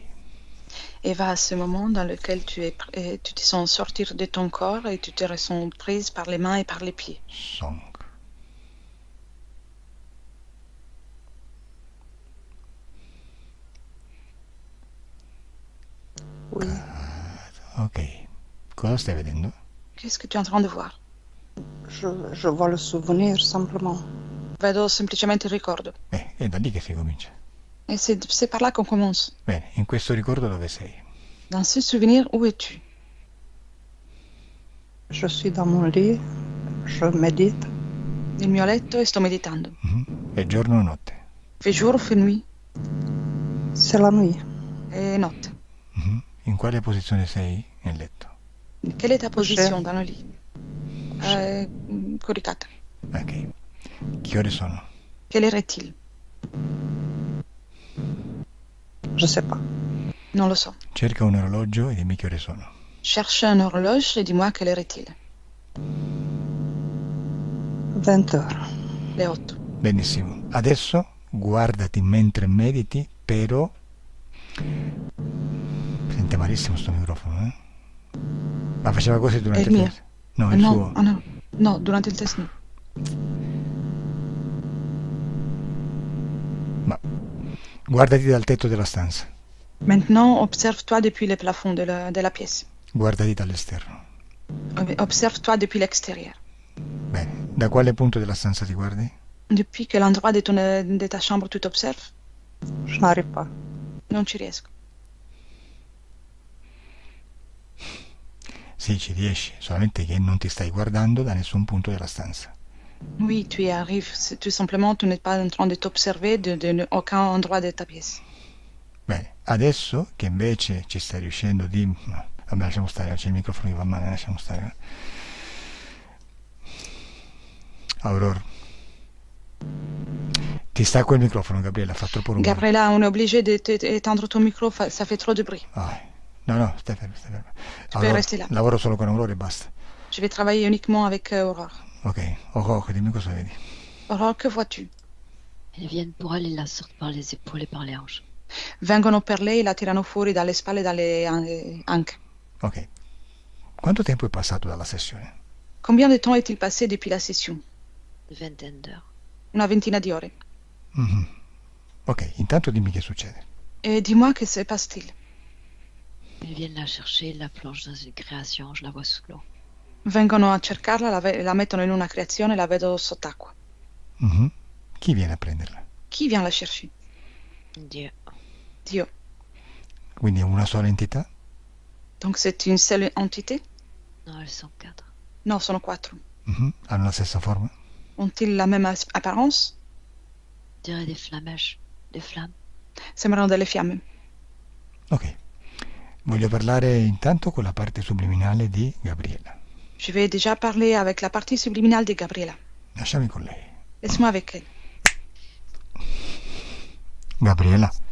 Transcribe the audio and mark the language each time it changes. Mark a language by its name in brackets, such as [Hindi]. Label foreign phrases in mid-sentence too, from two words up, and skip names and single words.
[French] Et va à ce moment dans lequel tu te sens sortir de ton corps et tu te ressens prise par les mains et par les pieds. Song. Oui. [Italian] Ok. Cosa stai vedendo? [French] Qu'est-ce que tu es en train de voir? Je vois le souvenir simplement. [Italian] Vedo semplicemente il ricordo. È da lì che si comincia. [French] Et c'est par là qu'on commence. [Italian] Bene, in questo ricordo dove sei? [French] Dans ce souvenir, où es-tu? Je suis dans mon lit, je médite. [Italian] Nel mio letto e sto meditando. È giorno o notte? [French] Fait jour ou fait nuit? C'est la nuit. [Italian] È notte. In quale posizione sei nel letto? [French] Quelle est ta position dans le lit? [Italian] Coricata. Ok. Che ore sono? [French] Quelle heure est-il? Je sais pas. [Italian] Non lo so. Cerca un orologio e dimmi che ore sono. [French] Cherche un horloge et dis-moi quelle heure est-il? 20 heures. Le 8. [Italian] Benissimo. Adesso guardati mentre mediti, però... Sente malissimo sto microfono, eh? Ma faceva così durante È il mio? test? No, il No, suo. no. No, durante il test no. Ma guardati dal tetto della stanza. [French] Maintenant, observe-toi depuis le plafond de la pièce. [Italian] Guardati dall'esterno. [French] Observe-toi depuis l'extérieur. [Italian] Bene. Da quale punto della stanza ti guardi? [French] Depuis quel endroit de ta chambre tu t'observes? Je n'arrive pas. [Italian] Non ci riesco. Sì, ci riesci, solamente che non ti stai guardando da nessun punto della stanza. [French] Oui, tu y arrives. Tout simplement, tu n'es pas en train de t'observer de aucun endroit de ta pièce. [Italian] Bene, adesso che invece ci stai riuscendo di... No, vabbè, lasciamo stare, c'è il microfono che va male, lasciamo stare. Aurora. Ti stacco il microfono, Gabriella, fa troppo rumore. [French] Gabriella, on est obligé d'éteindre ton micro, ça fait trop de bruit. [Italian] No, stai fermo, stai fermo. [French] Tu peux rester là. [Italian] Lavoro solo con Aurora e basta. [French] Je vais travailler uniquement avec Aurore. [Italian] Ok, Aurora, dimmi cosa vedi. [French] Aurore, que vois-tu? Elles viennent pour elle et la sortent par les épaules et par les hanches. [Italian] Vengono per lei e la tirano fuori dalle spalle e dalle anche. Ok. Quanto tempo è passato dalla sessione? [French] Combien de temps est-il passé depuis la session? Une vingtaine d'heures. [Italian] Una ventina di ore. Ok, intanto dimmi che succede. [French] Et dis-moi que se passe-t-il? Elles viennent la chercher, la plongent dans une création, je la vois sous l'eau. [Italian] Vengono a cercarla, la mettono in una creazione e la vedo sott'acqua. Chi viene a prenderla? [French] Chi vient la chercher? Dieu. [Italian] Dio. Quindi è una sola entità? [French] Donc c'est une seule entité? Non, elles sont 4. [Italian] No, sono 4. Hanno la stessa forma? [French] Ont-ils la même apparence? Je dirais des flammèches, des flammes. [Italian] Sembrano delle fiamme. Ok. Voglio parlare intanto con la parte subliminale di Gabriella. [French] Je vais déjà parler avec la partie subliminale de Gabriella. [Italian] Lasciami con lei. [French] Laisse-moi avec elle. [Italian] Gabriella.